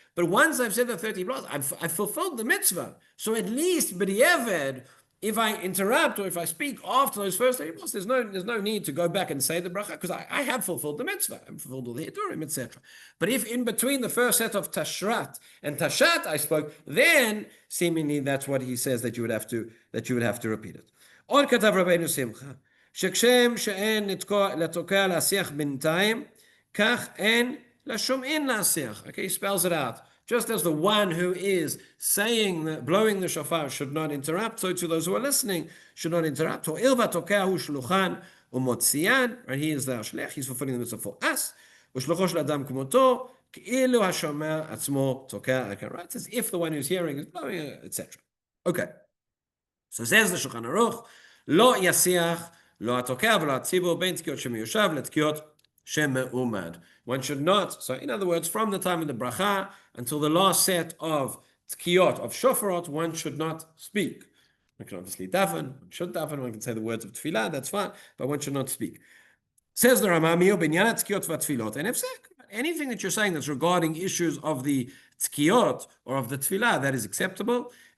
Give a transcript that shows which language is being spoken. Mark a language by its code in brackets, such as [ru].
[en] But once I've said the 30 blasts, I've fulfilled the mitzvah. So at least b'di'eved, if I interrupt or if I speak after those first 30 blasts, there's no need to go back and say the bracha because I have fulfilled the mitzvah. I've fulfilled all the hidurim, etc. But if in between the first set of tashrat and tashat I spoke, then seemingly that's what he says that you would have to repeat it. [he] עוד כתב רבינו שמחה, שכשם שאין לתוקע להשיח בינתיים, כך אין לשומעין להשיח. [en] Okay, he spells it out. Just as the one who is blowing the shofar should not interrupt, so to those who are listening should not interrupt. [he] הואיל והתוקע הוא שלוחן ומוציאן, [en] right, he is the השליח, he's fulfilling the mitzvah for us, [he] ושלוחו של אדם כמותו, כאילו השומע עצמו תוקע, [en] right, as if the one who's hearing is blowing, etc. Okay. So says the Shulchan Aruch, [he] לא יסיח, לא התוקע ולא הציבור בין תקיעות שמיושב לתקיעות sheme'umad. [en] One should not, so in other words, from the time of the bracha until the last set of tkiyot, of shofarot, one should not speak. One can obviously daven, one should daven, one can say the words of tefillah, that's fine, but one should not speak. Says the Rama, [he] binyan tkiyot v'tfilot, [en] and anything that you're saying that's regarding issues of the tkiyot or of the tefillah, that is acceptable.